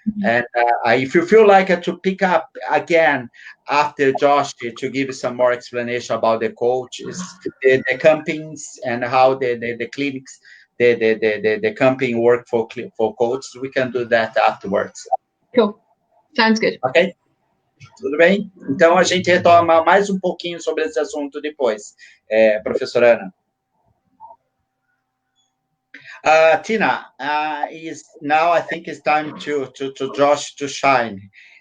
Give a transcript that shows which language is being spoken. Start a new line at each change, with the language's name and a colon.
English: And if you feel like to pick up again after Josh to give some more explanation about the coaches, the campings, and how the clinics, the camping work for coaches, we can do that afterwards. Cool. Sounds good.
Portuguese: Ok? Tudo bem? Então, a gente retoma mais um pouquinho sobre esse assunto depois, professora Ana.
English: Tina, now I think it's time to Josh to shine.